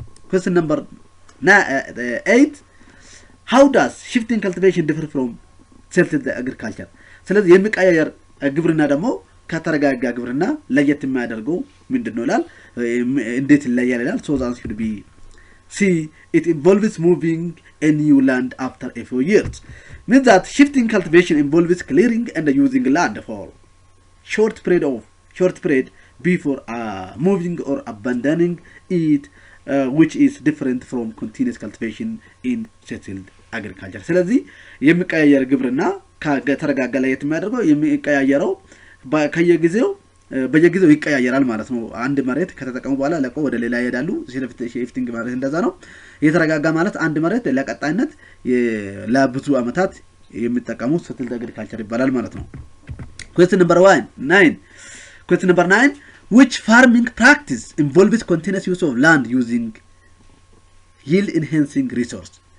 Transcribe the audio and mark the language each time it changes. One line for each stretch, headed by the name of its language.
English: Question number 8. How does shifting cultivation differ from settled agriculture?
Amharic: ስለዚህ የሚቀያየር ግብርና ደግሞ ከተረጋጋ ግብርና ለየት የሚያደርገው ምንድነው ይላል? እንዴት ይለያል ይላል?
English: So the answer should be C. It involves moving a new land after a few years. Means that shifting cultivation involves clearing and using land for short period before moving or abandoning it, which is different from continuous cultivation in settled agriculture.
Amharic: ስለዚህ የሚቀያየር ግብርና ከተረጋጋ ለየት የሚያደርገው የሚቀያየረው ከየጊዜው በየጊዜው ይቀያየራል ማለት ነው። አንድ መሬት ከተጠቀሙ በኋላ ለቆ ወደ ሌላ ይሄዳሉ። ሺፍቲንግ ማለት እንደዛ ነው። የተረጋጋ ማለት አንድ መሬት ለቀጣይነት ለብዙ አመታት የሚጠቀሙ settled agriculture ይባላል ማለት ነው።
English: Question number 9. Question number 9. Which farming practice involves continuous use of land using yield enhancing resource?